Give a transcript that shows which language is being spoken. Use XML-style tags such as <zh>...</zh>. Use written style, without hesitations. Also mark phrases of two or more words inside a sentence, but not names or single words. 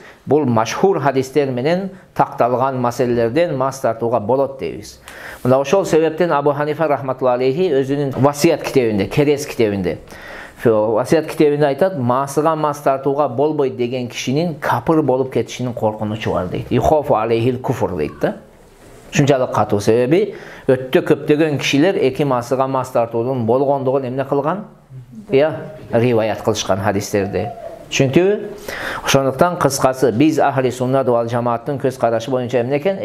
<ky>Бул машхур хадистер менен такталган маселелерден мас тартууга болот дейбиз. Мына ошол себептен Абу Ханифа</ky> <ar>رحمة الله عليه</ar> <ky>өзүнүн Васият китебинде, Керес китебинде, Васият китебинде айтат, масыга мас тартууга болбойт деген кишинин капыр болуп кетишинин коркунучу бар дейт.</ky> <ar>أخاف عليه الكفر дейт да.</ar> <ky>Шунчалык катуу себеби өттө көптөгөн кишилер эки масыга мас тартуудун болгондугун эмне кылган? Риваят кылышкан хадистерде. Түшүнүктүбү? Ошондуктан кыскасы биз</ky> <ar>أهل السنة والجماعة</ar> <ky>көз карашы боюнча эмнекен?</ky>